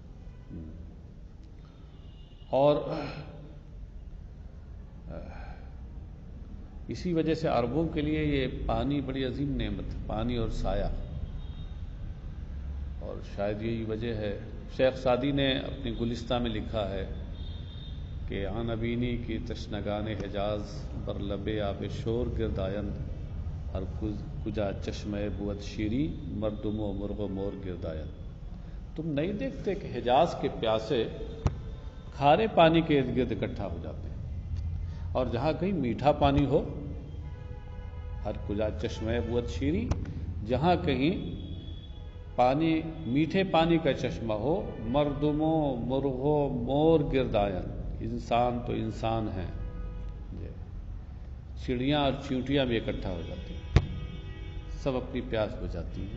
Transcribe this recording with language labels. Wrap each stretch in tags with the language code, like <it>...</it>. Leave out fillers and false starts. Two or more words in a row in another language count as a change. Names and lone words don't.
<ur>اور اسی وجہ سے عربوں کے لیے یہ پانی بڑی عظیم نعمت ہے، پانی اور سایہ. اور شاید یہی وجہ ہے، شیخ سعدی نے اپنی گلستہ میں لکھا ہے کہ</ur> <fa>آن ابینی کی تشنگان حجاز بر لب آب شور گردائند ہر کجا چشمہ بود شیری مردم و مرغ و مور گردائند.</fa> <ur>تم نہیں دیکھتے کہ حجاز کے پیاسے کھارے پانی کے ارد گرد اکٹھا ہو جاتے ہیں، اور جہاں کہیں میٹھا پانی ہو،</ur> <fa>ہر کجا چشمہ بود شیری،</fa> <ur>جہاں کہیں پانی میٹھے پانی کا چشمہ ہو،</ur> <fa>مردموں مرغوں مور گردائن،</fa> <ur>انسان تو انسان ہیں، چڑیاں اور چیونٹیاں بھی اکٹھا ہو جاتی ہیں، سب اپنی پیاس بجھاتی ہیں.</ur>